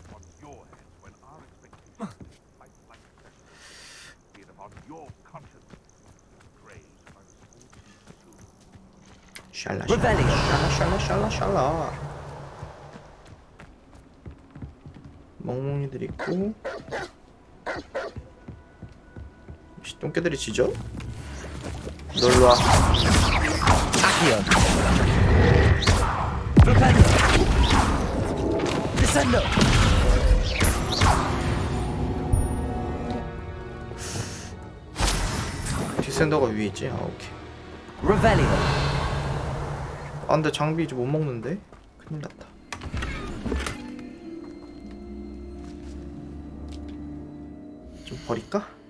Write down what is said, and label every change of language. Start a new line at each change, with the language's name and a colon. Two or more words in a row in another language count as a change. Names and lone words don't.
Korean: 샬라 샬라 샬라. 멍멍이들 있고. 똥개들이 지져? 놀러와. Accio! Propello! Descendo! 디센더가 위에 있지? 아 오케이. Revelio! 아 근데 장비 이제 못 먹는데? 큰일 났다. 좀 버릴까?